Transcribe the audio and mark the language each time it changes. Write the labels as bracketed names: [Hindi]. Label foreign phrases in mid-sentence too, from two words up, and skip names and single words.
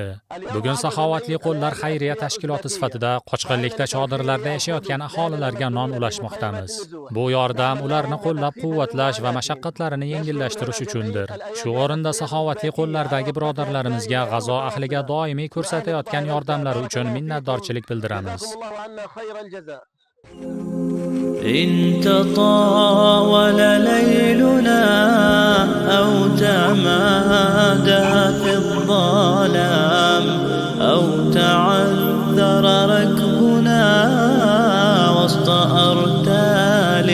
[Uzbek] Bugun saxovatli qo'llar xayriya tashkiloti sifatida qochqinlikda chodirlarda yashayotgan aholilarga non ulashmoqdamiz. Bu yordam ularni qo'llab-quvvatlash va mashaqqatlarini yengillashtirish uchundir. Shu o'rinda saxovatli qo'llardagi birodarlarimizga G'azo ahliga doimiy ko'rsatayotgan yordamlari uchun minnatdorchilik bildiramiz. [Arabic] إن تطاول ليلنا أو تمادى في الظلام أو تعذر ركبنا وسط أرتال